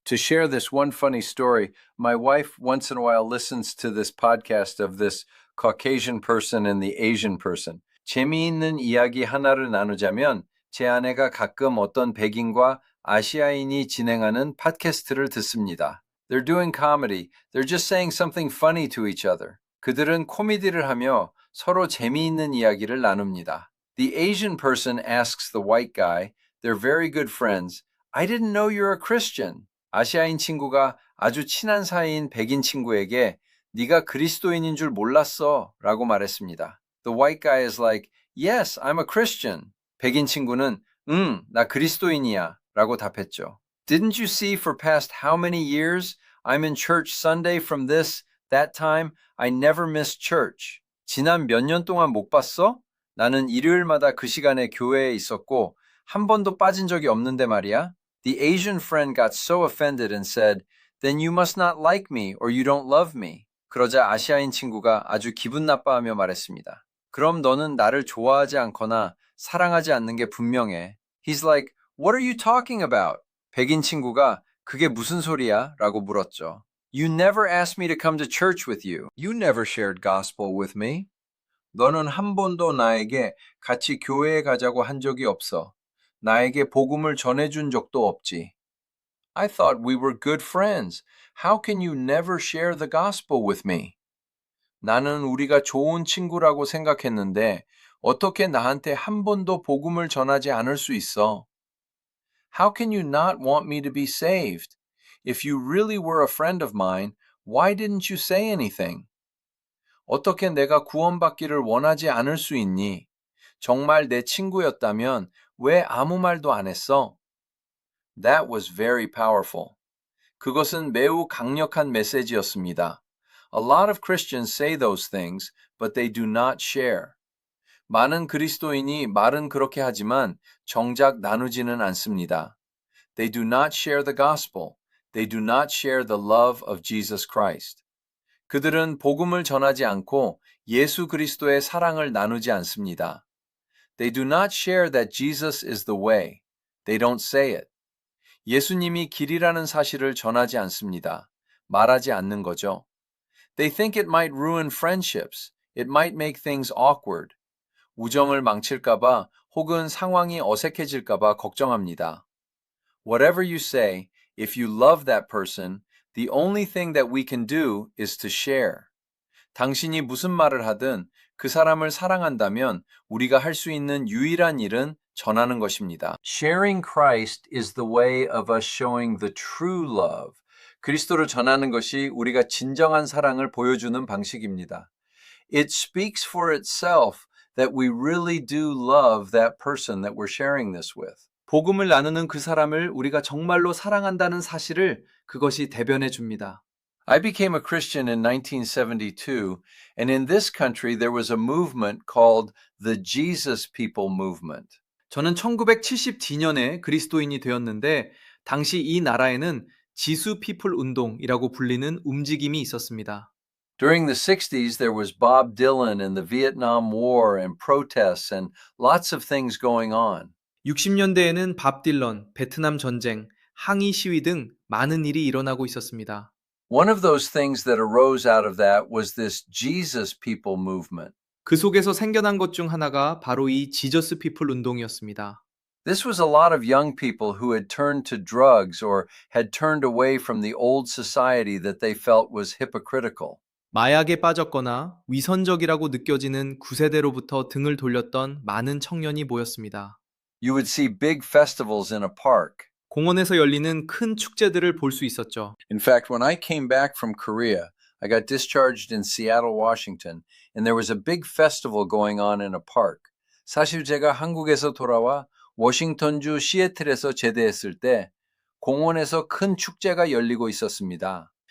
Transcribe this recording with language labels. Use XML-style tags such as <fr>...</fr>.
<en>To share this one funny story, my wife once in a while listens to this podcast of this Caucasian person and the Asian person.</en> <ko>재미있는 이야기 하나를 나누자면 제 아내가 가끔 어떤 백인과 아시아인이 진행하는 팟캐스트를 듣습니다.</ko> <en>They're doing comedy. They're just saying something funny to each other.</en> <ko>그들은 코미디를 하며 서로 재미있는 이야기를 나눕니다.</ko> <en>The Asian person asks the white guy, they're very good friends, I didn't know you're a Christian.</en> <ko>아시아인 친구가 아주 친한 사이인 백인 친구에게 네가 그리스도인인 줄 몰랐어 라고 말했습니다.</ko> <en>The white guy is like, yes, I'm a Christian.</en> <ko>백인 친구는 나 그리스도인이야 라고 답했죠.</ko> <en>Didn't you see for past how many years I'm in church Sunday from this, that time, I never missed church.</en> <ko>지난 몇 년 동안 못 봤어? 나는 일요일마다 그 시간에 교회에 있었고 한 번도 빠진 적이 없는데 말이야.</ko> <en>The Asian friend got so offended and said, then you must not like me or you don't love me.</en> <ko>그러자 아시아인 친구가 아주 기분 나빠하며 말했습니다. 그럼 너는 나를 좋아하지 않거나 사랑하지 않는 게 분명해.</ko> <en>He's like, what are you talking about?</en> <ko>백인 친구가 그게 무슨 소리야? 라고 물었죠.</ko> <en>You never asked me to come to church with you. You never shared gospel with me.</en> <ko>너는 한 번도 나에게 같이 교회에 가자고 한 적이 없어. 나에게 복음을 전해준 적도 없지.</ko> <en>I thought we were good friends. How can you never share the gospel with me?</en> <ko>나는 우리가 좋은 친구라고 생각했는데 어떻게 나한테 한 번도 복음을 전하지 않을 수 있어?</ko> <en>How can you not want me to be saved? If you really were a friend of mine, why didn't you say anything?</en> <ko>어떻게 내가 구원받기를 원하지 않을 수 있니? 정말 내 친구였다면 왜 아무 말도 안 했어?</ko> <en>That was very powerful.</en> <ko>그것은 매우 강력한 메시지였습니다.</ko> <en>A lot of Christians say those things, but they do not share.</en> <ko>많은 그리스도인이 말은 그렇게 하지만 정작 나누지는 않습니다.</ko> <en>They do not share the gospel. They do not share the love of Jesus Christ.</en> <ko>그들은 복음을 전하지 않고 예수 그리스도의 사랑을 나누지 않습니다.</ko> <en>They do not share that Jesus is the way. They don't say it.</en> <ko>예수님이 길이라는 사실을 전하지 않습니다. 말하지 않는 거죠.</ko> <en>They think it might ruin friendships. It might make things awkward.</en> <ko>우정을 망칠까봐 혹은 상황이 어색해질까봐 걱정합니다.</ko> <en>Whatever you say, if you love that person, the only thing that we can do is to share.</en> <ko>당신이 무슨 말을 하든 그 사람을 사랑한다면 우리가 할 수 있는 유일한 일은 전하는 것입니다.</ko> <en>Sharing Christ is the way of us showing the true love.</en> <ko>그리스도를 전하는 것이 우리가 진정한 사랑을 보여주는 방식입니다.</ko> <en>It speaks for itself that we really do love that person that we're sharing this with.</en> <ko>복음을 나누는 그 사람을 우리가 정말로 사랑한다는 사실을 그것이 대변해 줍니다.</ko> <en>I became a Christian in 1972, and in this country there was a movement called the Jesus People Movement.</en> <ko>저는 1972년에 그리스도인이 되었는데 당시 이 나라에는 지수 피플 운동이라고 불리는 움직임이 있었습니다.</ko> <en>During the 60s there was Bob Dylan and the Vietnam War and protests and lots of things going on.</en> <ko>60년대에는 밥 딜런, 베트남 전쟁, 항의 시위 등 많은 일이 일어나고 있었습니다.</ko> <en>One of those things that arose out of that was this Jesus People movement.</en> <ko>그 속에서 생겨난 것 중 하나가 바로 이 지저스 피플 운동이었습니다.</ko> <en>This was a lot of young people who had turned to drugs or had turned away from the old society that they felt was hypocritical.</en> <ko>마약에 빠졌거나 위선적이라고 느껴지는 구세대로부터 등을 돌렸던 많은 청년이 모였습니다.</ko> <en>You would see big festivals in a park.</en> <ko>공원에서 열리는 큰 축제들을 볼 수 있었죠.</ko> <en>In fact, when I came back from Korea, I got discharged in Seattle, Washington, and there was a big festival going on in a park.</en> <ko>사실 제가 한국에서 돌아와 워싱턴주 시애틀에서 제대했을 때 공원에서 큰 축제가 열리고 있었습니다.</ko>